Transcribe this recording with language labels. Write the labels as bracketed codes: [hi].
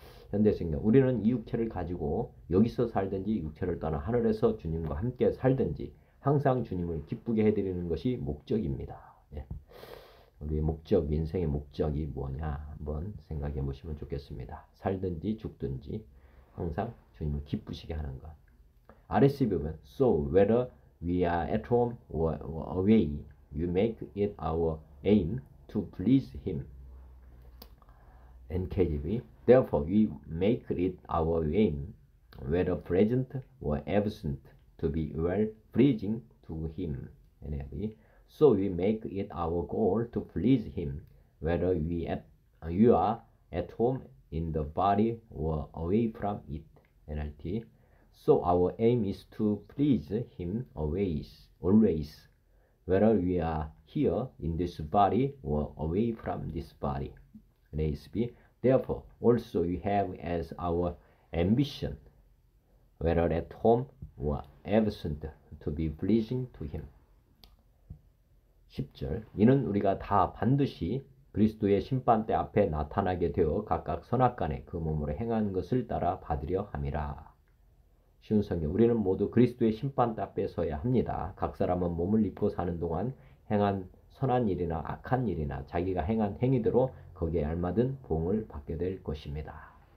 [ko] 현대성경 우리는 이 육체를 가지고 여기서 살든지 육체를 떠나 하늘에서 주님과 함께 살든지 항상 주님을 기쁘게 해드리는 것이 목적입니다. 예. 우리의 목적, 인생의 목적이 뭐냐 한번 생각해 보시면 좋겠습니다. 살든지 죽든지 항상 주님을 기쁘시게 하는 것. [en] RSC [ko] 보면 [en] So whether we are at home or away, you make it our aim to please Him. NKJV Therefore we make it our aim, whether present or absent, to be well pleasing to Him. NIV So we make it our goal to please Him, whether you are at home in the body or away from it. NLT So our aim is to please Him always, whether we are here in this body or away from this body. NASB Therefore also we have as our ambition, whether at home or absent, to be pleasing to Him. [ko] 10절 이는 우리가 다 반드시 그리스도의 심판대 앞에 나타나게 되어 각각 선악간에 그 몸으로 행한 것을 따라 받으려 함이라. 쉬운 성경 우리는 모두 그리스도의 심판대 앞에 서야 합니다. 각 사람은 몸을 입고 사는 동안 행한 선한 일이나 악한 일이나 자기가 행한 행위대로 거기에 알맞은 보응을 받게 될 것입니다.